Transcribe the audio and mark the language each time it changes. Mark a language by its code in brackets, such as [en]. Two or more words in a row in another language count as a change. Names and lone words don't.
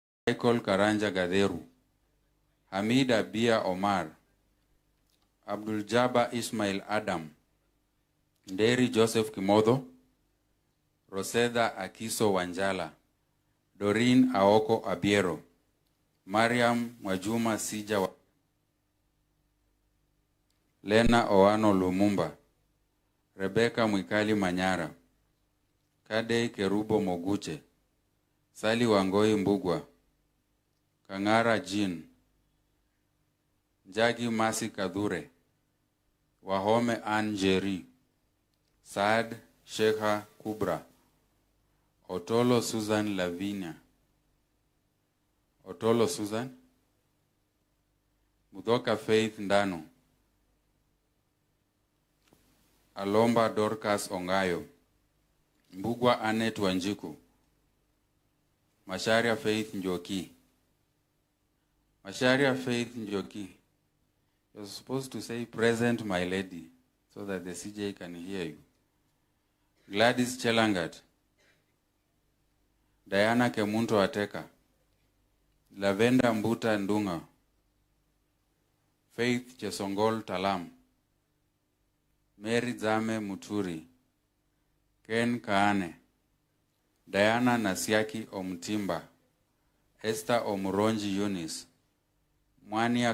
[en] Michael Karanja Gaderu, Hamid Abia Omar, Abdul Jabbar Ismail Adam, Nderi Joseph Kimodho, Roseda Akiso Wanjala, Doreen Aoko Abiero, Mariam Mwajuma Sija, Lena Oano Lumumba, Rebecca Mwikali Manyara, Kadei Kerubo Moguche, Sali Wangoi Mbugwa, Kangara Jean, Njagi Masi Kadhure, Wahome Anjeri, Saad Shekha Kubra, Otolo Susan Lavinia, Otolo Susan, Mudoka Faith Ndano, Alomba Dorcas Ongayo, Mbugwa Anet Wanjiku, Masharia Faith Njoki. Masharia Faith Njoki, you're supposed to say, "Present, my lady," so that the CJ can hear you. Gladys Chelangat, Diana Kemunto Ateka, Lavenda Mbuta Ndunga, Faith Chesongol Talam, Mary Zame Muturi, Ken Kaane, Diana Nasiaki Omtimba, Esther Omuronji Yunis, Mwania